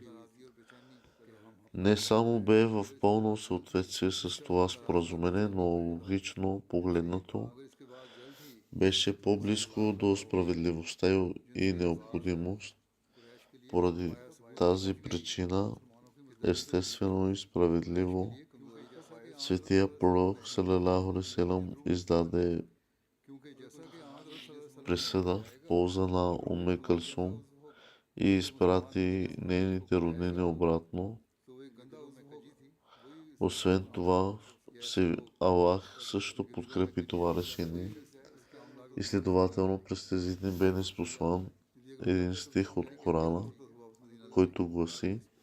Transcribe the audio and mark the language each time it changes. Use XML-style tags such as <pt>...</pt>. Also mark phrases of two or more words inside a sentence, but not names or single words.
<bg>Не само бе в пълно съответствие с това споразумение, но логично погледнато беше по-близко до справедливостта и необходимост. Поради тази причина, естествено и справедливо, светия пророк</bg> <ar>صلى الله عليه وسلم</ar> <bg>издаде присъда в полза на Кълсум и изпрати нейните роднини обратно. Освен това, Аллах също подкрепи това решение и следователно през тези дни бе неспослан един стих от Корана, който гласи:</bg>